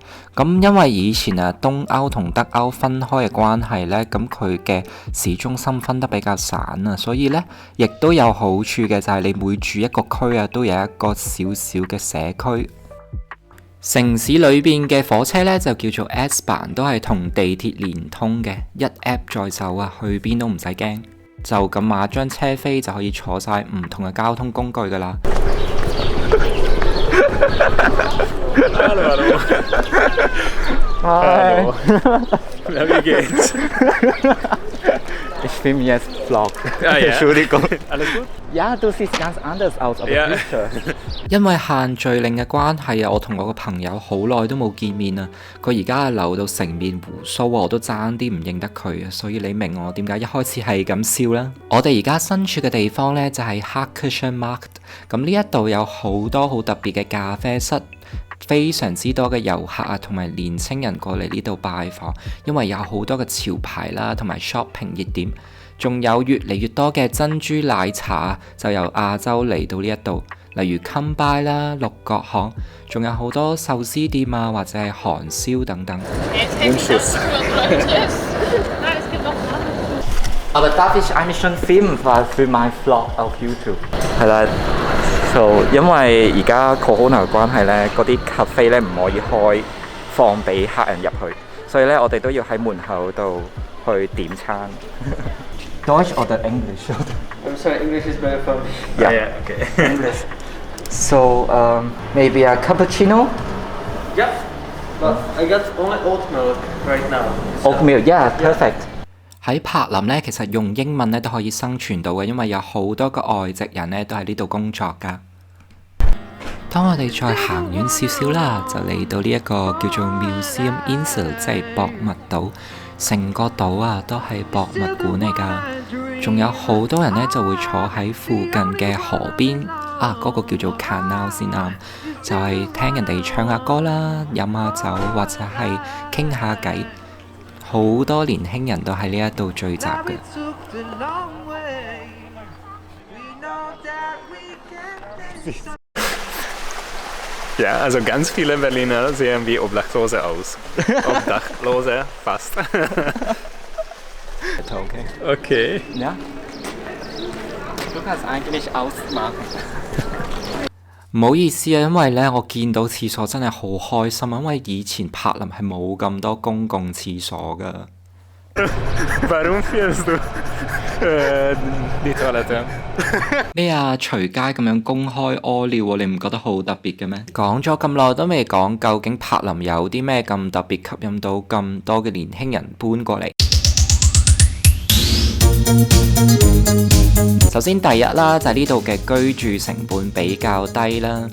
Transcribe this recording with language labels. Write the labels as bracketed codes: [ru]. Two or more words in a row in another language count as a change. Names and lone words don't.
[yue] 咁因為以前東歐同德歐分開嘅關係呢，咁佢嘅市中心分得比較散啊，所以呢亦都有好處嘅，就係你每住一個區都有一個小小嘅社區。城市裏邊嘅火車呢，就叫做 S-Bahn， 都係同地鐵連通嘅，一 app 再走去邊都唔使驚，就咁買張車飛就可以坐晒唔同嘅交通工具㗎喇。 [de] Hallo. Hi. Na, wie geht's? Ich filme jetzt Vlog. Ja. Entschuldigung. Alles gut? Ja, du siehst ganz anders aus, aber Ja. sicher. [yue] 因為限聚令嘅關係我同我個朋友好耐都冇見面啊。佢而家留到成面鬍鬚我都爭啲唔認得佢啊。所以你明我點解一開始係咁笑啦？我哋而家身處嘅地方呢，就係 Hackischen Markt。咁呢一度有好多好特別嘅咖啡室。非常之多嘅遊客同埋年青人過嚟呢度拜訪，因為有好多嘅潮牌啦，同埋 shopping 熱點，仲有越嚟越多嘅珍珠奶茶就由亞洲嚟到呢一度，例如 Come-by 啦、六角巷，仲有好多壽司店或者係韓燒等等。 [de] Aber darf ich eigentlich schon filmen für mein Vlog auf YouTube？ [yue] 係啦。因為而家 Corona 嘅關係呢，嗰啲 cafe 呢唔可以開放俾客人入去，所以呢，我哋都要喺門口度去點餐。 [de] Deutsch oder English? [en] I'm sorry, English is better for me. Yeah, okay. English. So maybe a cappuccino? Yep, but I got only oat milk right now. Oat milk, yeah, perfect. [yue] 喺柏林呢，其實用英文呢都可以生存到嘅，因為有好多個外籍人呢都喺呢度工作㗎。當我哋再行遠少少啦，就嚟到呢一個叫做 Museum Insel，即係博物島。成個島都係博物館嚟㗎。仲有好多人呢就會坐喺附近嘅河邊嗰個叫做 canal 先啱，就係聽人哋唱下歌啦、飲下酒或者係傾下偈。好多年輕人都喺呢一度聚集嘅。 [de] Ja, also ganz viele Berliner sehen wie Obdachlose aus. Obdachlose, fast. Okay. Okay. Ja. Du kannst eigentlich ausmachen. [yue] 唔好意思因為呢，我見到廁所真係好開心，因為以前柏林係冇咁多公共廁所噶。 [de] Warum fährst du die Toilette? [yue] 咩隨街咁樣公開屙尿你唔覺得好特別嘅咩？講咗咁耐都未講，究竟柏林有啲咩咁特別吸引到咁多嘅年輕人搬過嚟？首先第一啦，就係呢度嘅居住成本比較低啦。